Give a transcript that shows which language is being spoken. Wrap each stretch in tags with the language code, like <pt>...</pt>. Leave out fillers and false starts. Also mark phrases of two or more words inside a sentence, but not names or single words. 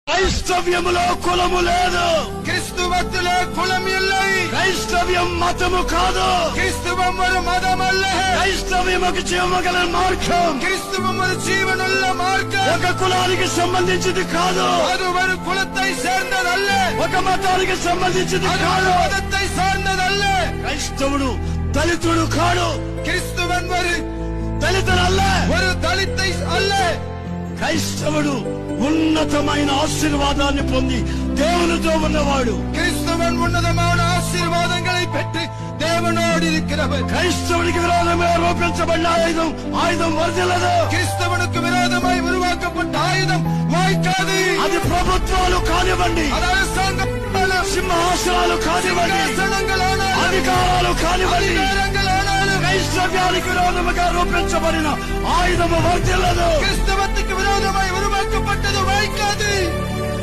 <te>క్రైస్తవ్యములో కులము లేదు. క్రిస్తువత్తులో కులం இல்லை. క్రైస్తవ్యం మతము కాదు.</te> <ta>கிறிஸ்துவம் ஒரு மதம் அல்ல.</ta> <te>క్రైస్తవ్యం ఒక జీవగల మార్గం.</te> <ta>கிறிஸ்துவம் ஒரு ஜீவனுள்ள மார்க்கம்.</ta> <te>ఒక కులానికి సంబంధించింది కాదు.</te> <ta>அது ஒரு குலத்தை சேர்ந்ததல்ல.</ta> <te>ఒక మతానికి సంబంధించింది</te> <ta>அது</ta> <te>కాదు.</te> <ta>ஒரு மதத்தை சார்ந்ததல்ல.</ta> <te>క్రైస్తవుడు దళితుడు కాడు.</te> <ta>கிறிஸ்துவன் ஒரு</ta> <te>దళితుడల్ల.</te> <ta>ஒரு தலித்தை அல்ல.</ta> <te>క్రైస్తవుడు ఉన్నతమైన ఆశీర్వాదాన్ని పొంది దేవునితో ఉన్నవాడు.</te> <ta>கிறிஸ்துவன் உன்னதமான ஆசீர்வாதங்களை பெற்று தேவனோடு இருக்கிறவர்.</ta> <te>క్రైస్తవుడికి విరోధంగా రూపించబడిన ఆయుధం వర్ధిల్లదు.</te> <ta>கிறிஸ்தவனுக்கு விரோதமாய் உருவாக்கப்பட்ட ஆயுதம் வாய்க்காது.</ta> <te>అది ప్రభుత్వాలు కానివ్వండి,</te> <ta>அது அரசாங்கம்,</ta> <te>సింహాసనాలు కానివ్వండి,</te> <ta>సింహాసనங்களானாலும்,</ta> <te>అధికారాలు కానివ్వండి,</te> <ta>அதிகாரங்களானாலும்</ta> <te>క్రైస్తవ్యానికి విరోధముగా రూపించబడిన ఆయుధము వర్ధిల్లదు.</te> <ta>கிறிஸ்தவத்துக்கு விரோதமாய் உருவாக்கப்பட்டது வாய்க்காது.</ta>